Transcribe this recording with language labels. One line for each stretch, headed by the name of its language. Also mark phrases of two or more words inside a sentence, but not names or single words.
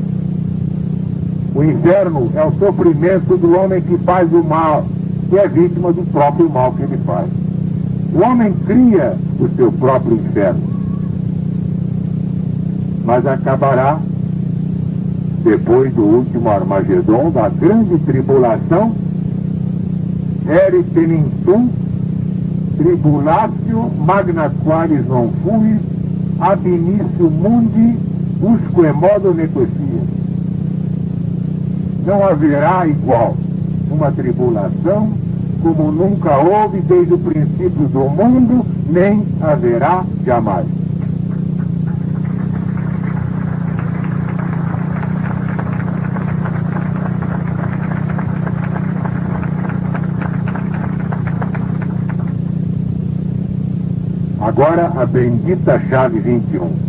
Portuguese: O inferno é o sofrimento do homem que faz o mal, que é vítima do próprio mal que ele faz. O homem cria o seu próprio inferno, mas acabará, depois do último Armagedon, da grande tribulação,
Latin: ere tenintum tribulatio magna qualis non fuit ab initio mundi usque modo nequecia.
Portuguese: Não haverá igual uma tribulação como nunca houve desde o princípio do mundo, nem haverá jamais. Agora a bendita chave 21.